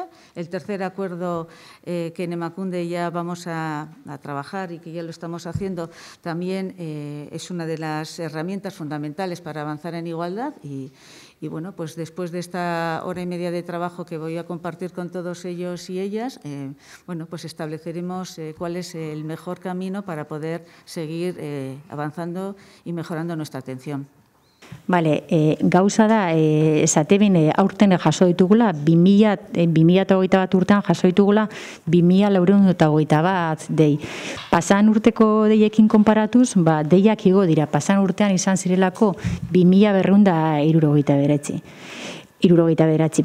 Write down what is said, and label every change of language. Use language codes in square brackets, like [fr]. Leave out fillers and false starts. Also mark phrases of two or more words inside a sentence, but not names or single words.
[es] El tercer acuerdo que en Emakunde ya vamos a trabajar y que ya lo estamos haciendo, también es una de las herramientas fundamentales para avanzar en igualdad. Y bueno, pues después de esta hora y media de trabajo que voy a compartir con todos ellos y ellas, pues estableceremos cuál es el mejor camino para poder seguir avanzando y mejorando nuestra atención. [eu] Bale, gauza da, esatebin aurten jaso ditugula, 2021 urtean jaso ditugula 2421 dei. Pasan urteko deiekin konparatuz, deiak igo dira. Pasan urtean izan zirelako 2279.